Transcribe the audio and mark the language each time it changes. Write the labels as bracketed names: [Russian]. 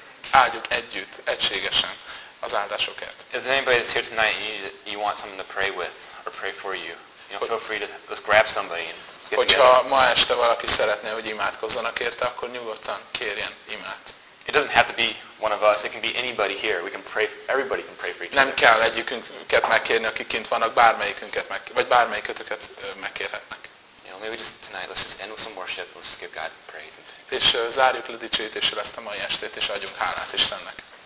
[Hungarian] Áldjuk együtt, egységesen. Az áldásokért. [English] If there's anybody that's here tonight and you want someone to pray with or pray for you, you know, feel free to just grab somebody and get together. [Hungarian] Hogyha ma este valaki szeretne, hogy imádkozzanak érte, akkor nyugodtan kérjen imát. [English] It doesn't have to be one of us. It can be anybody here. We can pray. Everybody can pray for each other. [Hungarian] Nem kell egyikünket megkérni, akik kint vannak, bármelyikötöket megkérhetnek. [English] You know, maybe just tonight, let's just end with some worship. Let's just give God praise. [Hungarian] És zárjuk le dicsőítéssel ezt a mai estét, és adjunk hálát Istennek.